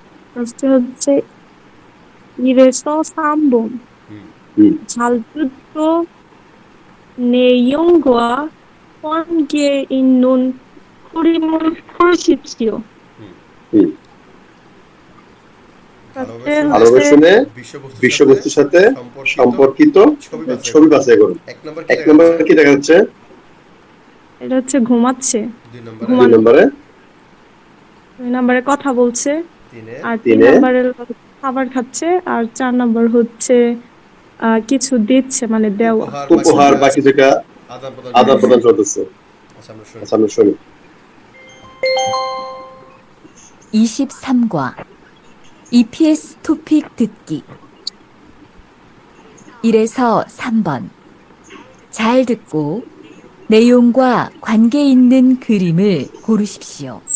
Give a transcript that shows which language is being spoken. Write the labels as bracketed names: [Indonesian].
[Bangla] First হচ্ছে [Korean] 이래서 3번 잘듣고 내용과 관계 있는 그림을 그리십시오. [Bangla] ভালোভাবে শুনে বিষয়বস্তুর সাথে সম্পর্কিত ছবি বাছাই করুন এক নম্বর কি দেখা যাচ্ছে এটা হচ্ছে ঘুমাচ্ছে, 2 নম্বরে 2 নম্বরে কথা বলছে, আর 3 তিনে নম্বরে খাবার খাচ্ছে, আর 4 নম্বর হচ্ছে কিছু দিচ্ছে মানে দেওয়া। উপহার বা কিছু একটা আদান প্রদান চলতেছে আচ্ছা আমরা শুনি। আচ্ছা আমরা শুনি। [Korean] 23과 EPS 토픽 듣기 1에서 3번 잘 듣고 내용과 관계 있는 그림을 고르십시오.